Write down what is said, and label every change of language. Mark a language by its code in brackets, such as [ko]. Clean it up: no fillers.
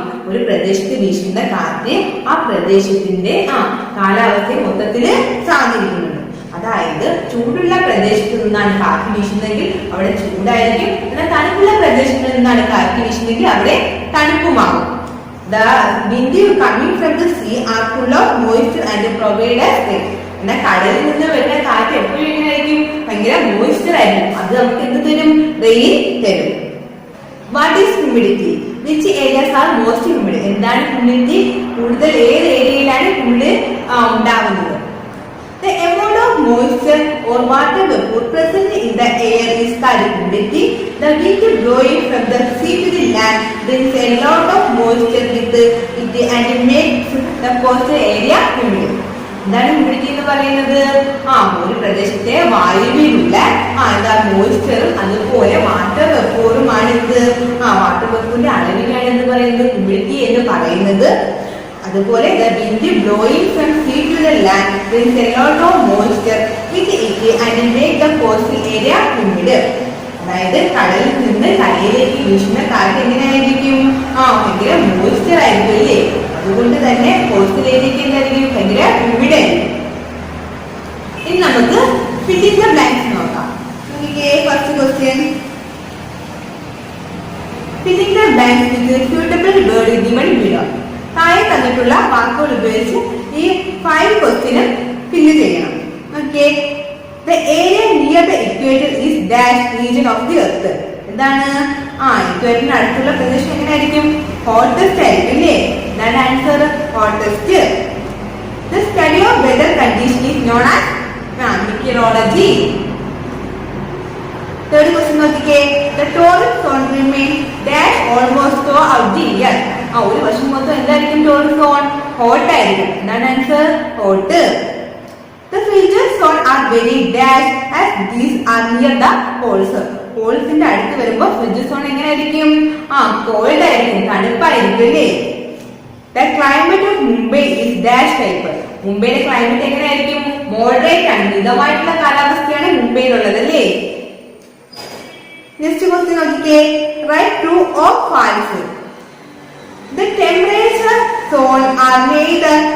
[ml] ഒരു പ്രദേശത്ത് വീശുന്ന കാറ്റ് ആ പ്രദേശത്തിന്റെ കാലാവസ്ഥയെ മൊത്തത്തില് സ്വാധീനിക്കുന്നുണ്ട്. അതായത് ചൂടുള്ള പ്രദേശത്ത് നിന്നാണ് കാറ്റ് വീശുന്നതെങ്കിൽ അവിടെ ചൂടായിരിക്കും. എന്നാൽ തണുപ്പുള്ള പ്രദേശത്ത് നിന്നാണ് കാറ്റ് വീശുന്നതെങ്കിൽ അവിടെ തണുപ്പുമാകും. [en] The wind coming from the sea are full of moisture and provide us rain. [ml] എന്നാൽ കടലിൽ നിന്ന് വരുന്ന കാറ്റ് എപ്പോഴും എങ്ങനെയായിരിക്കും? ഭയങ്കര മോയ്സ്ചർ ആയിരിക്കും. അത് നമുക്ക് എന്ത് തരും? റെയിൻ തരും. [en] What is humidity? Which areas are most humid? [ml] എന്താണ് ഹ്യൂമിഡിറ്റി? കൂടുതൽ ഏത് ഏരിയയിലാണ് ഹ്യൂമിഡ് ഉണ്ടാവുന്നത്? [en] The amount of moisture or water vapor present in the air is called humidity. The wind blowing from the sea to the land brings a lot of moisture with it and makes the coastal area humid. [ml] എന്താണ് humidity എന്ന് പറയുന്നത്? ഒരു പ്രദേശത്തെ വായുവിലുള്ള മോയ്സ്ചറും അതുപോലെ water വെപ്പോറുമാണ് ഇത്. Water വെപ്പോറിന്റെ അളവിനാണ് എന്ന് പറയുന്നത് humidity എന്ന് പറയുന്നത്. അതുപോലെ [en] the wind blowing from sea to the land brings a lot of moisture with it and make the coastal area humid. [ml] അതായത് കടലിൽ നിന്ന് കരയിലേക്ക് വീശുന്ന കാറ്റ് എങ്ങനെയായിരിക്കും? ഭയങ്കര മോയ്സ്ചർ ആയിരിക്കും അല്ലേ? അതുകൊണ്ട് തന്നെ കോസ്റ്റൽ ഏരിയക്ക് എന്തായിരിക്കും? ഭയങ്കര ഹ്യൂമിഡ് ആയിരിക്കും. ഇനി നമുക്ക് [en] filling the blanks [ml] നോക്കാം. [en] First question. Filling the blanks with suitable word given below. [ml] താഴെ തന്നിട്ടുള്ള വാക്കുകൾ ഉപയോഗിച്ച് ഈ 5 ക്വസ്റ്റ്യനും ഫില്ല് ചെയ്യണം. Okay. [en] The area near the equator is dash region of the earth. [ml] എന്താണ്? ഇക്വേറ്ററിന് അടുത്തുള്ള പ്രദേശം എങ്ങനെയായിരിക്കും? ഹോട്ടസ്റ്റ് ആയിരിക്കും അല്ലേ? എന്താണ് answer? Hottest. [en] The study of weather condition is known as meteorology. Third question [ml] നോക്കിക്കേ. [en] The torrid zone remains dash almost throughout the year. [ml] ഒരു വർഷം മൊത്തം എന്തായിരിക്കും torrid zone? ഹോട്ട് ആയിരിക്കും. എന്താണ് answer? Hot. [en] The frigid zone are very dash as these are near the poles. [ml] പോൾസിന്റെ അടുത്ത് വരുമ്പോൾ fridge zone എങ്ങനെയായിരിക്കും? കോൾഡ് ആയിരിക്കും, തണുപ്പായിരിക്കും അല്ലേ? [en] The climate of Mumbai is dash type. [ml] മുംബൈയിലെ ക്ലൈമറ്റ് എങ്ങനെയായിരിക്കും? മോഡറേറ്റ് ആണ്, മിതമായിട്ടുള്ള കാലാവസ്ഥയാണ് മുംബൈയിലുള്ളത് അല്ലേ? [en] next question [ml] നോക്കിക്കേ. [en] Right true or false? The temperature zone are neither